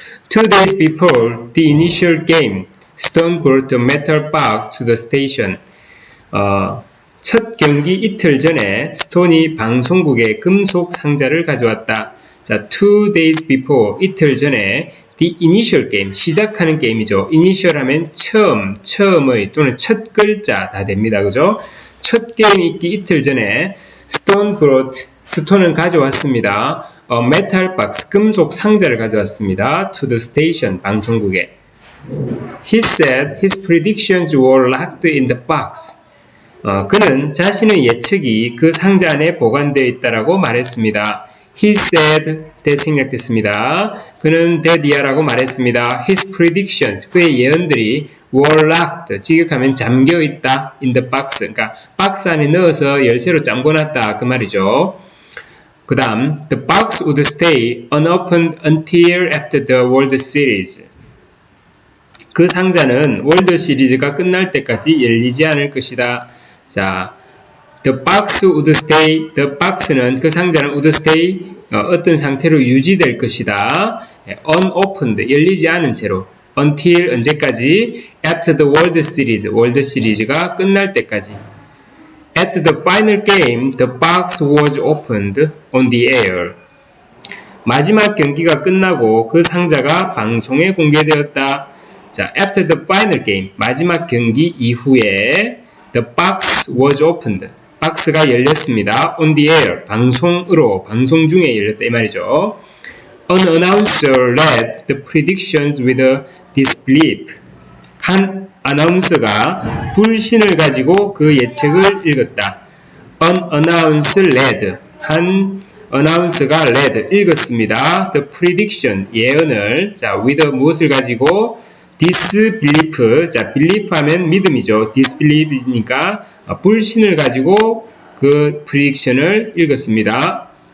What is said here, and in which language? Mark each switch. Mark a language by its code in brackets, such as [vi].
[en] 2 days before the initial game, Stone brought a metal box to the station. [ko] 첫 경기 이틀 전에 스톤이 방송국에 금속 상자를 가져왔다. 자, [en] 2 days before, [ko] 이틀 전에 [en] the initial game, [ko] 시작하는 게임이죠. initial 하면 처음, 처음의 또는 첫 글자 다 됩니다. 그죠? 첫 게임이 있기 이틀 전에 [en] Stone brought, [ko] 스톤은 가져왔습니다. [en] metal box, [ko] 금속 상자를 가져왔습니다. [en] to the station, [ko] 방송국에. [en] He said his predictions were locked in the box. [ko] 그는 자신의 예측이 그 상자 안에 보관되어 있다라고 말했습니다. [en] He said [ko] 때 생략됐습니다. 그는 대디아라고 말했습니다. [en] His predictions, [ko] 그의 예언들이 [en] were locked, [ko] 직역하면 잠겨있다 [en] in the box, [ko] 그러니까 박스 안에 넣어서 열쇠로 잠궈놨다 그 말이죠. 그 다음 [en] the box would stay unopened until after the World Series. [ko] 그 상자는 월드 시리즈가 끝날 때까지 열리지 않을 것이다. [en] 자, the box would stay, the box는 [ko] 그 상자는 [en] would stay [ko] 어떤 상태로 유지될 것이다. unopened, 열리지 않은 채로. [en] until [ko] 언제까지? [en] after the World Series, [ko] 월드 시리즈가 끝날 때까지. [en] At the final game, the box was opened on the air. [ko] 마지막 경기가 끝나고 그 상자가 방송에 공개되었다. [en] 자, after the final game, [ko] 마지막 경기 이후에 [en] the box was opened. [ko] 박스가 열렸습니다. [en] on the air, [ko] 방송으로, 방송 중에 열렸다 이 말이죠. [en] An announcer read the predictions with a disbelief. [ko] 한 아나운서가 불신을 가지고 그 예측을 읽었다. [en] An announcer read, [ko] 한 아나운서가 [en] read, [ko] 읽었습니다. [en] The prediction, [ko] 예언을, 자, with 무엇을 가지고? disbelief, 자, belief 하면 믿음이죠. disbelief이니까 불신을 가지고 그 prediction을 읽었습니다.